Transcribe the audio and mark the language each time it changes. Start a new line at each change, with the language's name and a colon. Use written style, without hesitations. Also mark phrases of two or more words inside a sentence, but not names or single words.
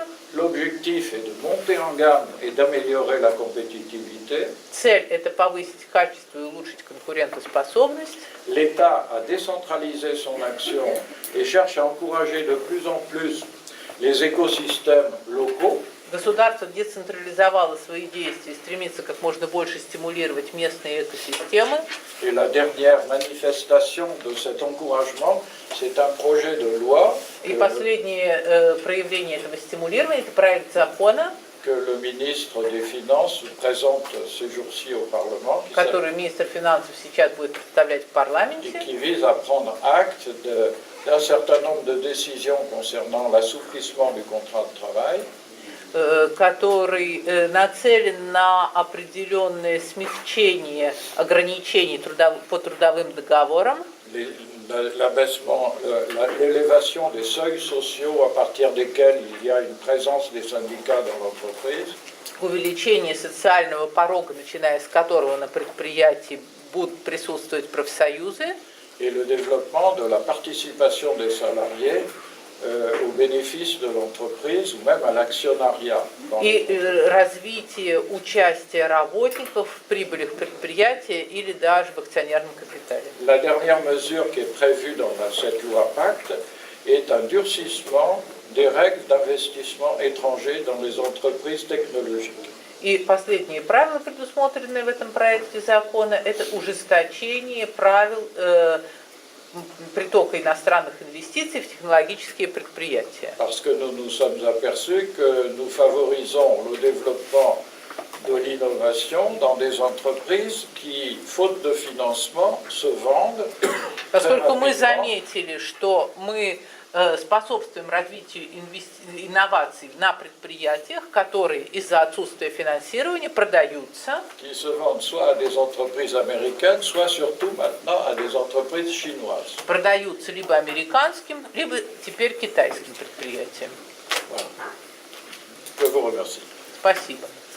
French: l'objectif est de monter en gamme et d'améliorer la compétitivité.
Russian: Цель – это повысить качество и улучшить конкурентоспособность.
French: L'État a décentralisé son action et cherche à encourager de plus en plus les écosystèmes locaux.
Russian: Gouvernement décentralisовало свои действия, стремится как можно больше стимулировать местные экосистемы.
French: Et la dernière manifestation de cet encouragement, c'est un projet de loi
Russian: И последнее проявление этого стимулирования – это проект закона,
French: que le ministre des Finances présente ces jours-ci au Parlement
Russian: который министр финансов сейчас будет представлять в
French: et
Russian: парламенте,
French: qui vise à prendre acte d'un certain nombre de décisions concernant l'assouplissement du contrat de travail,
Russian: который нацелен на определенное смягчение ограничений по трудовым договорам,
French: l'élévation des seuils sociaux à partir desquels il y a une présence des syndicats dans l'entreprise,
Russian: увеличение социального порога, начиная с которого на предприятии будут присутствовать профсоюзы,
French: et le développement de la participation des salariés au bénéfice de l'entreprise ou même à l'actionnariat.
Russian: и развитие участия работников в прибылях предприятия или даже в акционерном капитале.
French: La dernière mesure qui est prévue dans cette loi Pacte est un durcissement des règles d'investissement étranger dans les entreprises technologiques.
Russian: И последние правила, предусмотренные в этом проекте закона, это ужесточение правил притока иностранных инвестиций в технологические предприятия.
French: Parce que nous nous sommes aperçus que nous favorisons le développement de l'innovation dans des entreprises qui, faute de financement, se vendent.
Russian: Поскольку мы
French: très rapidement.
Russian: заметили, что мы способствуем развитию инноваций на предприятиях, которые из-за отсутствия финансирования продаются,
French: Qui se vendent soit à des entreprises américaines, soit surtout maintenant à des entreprises chinoises.
Russian: продаются либо американским, либо теперь китайским предприятиям.
French: Voilà. Je vous remercie.
Russian: Спасибо.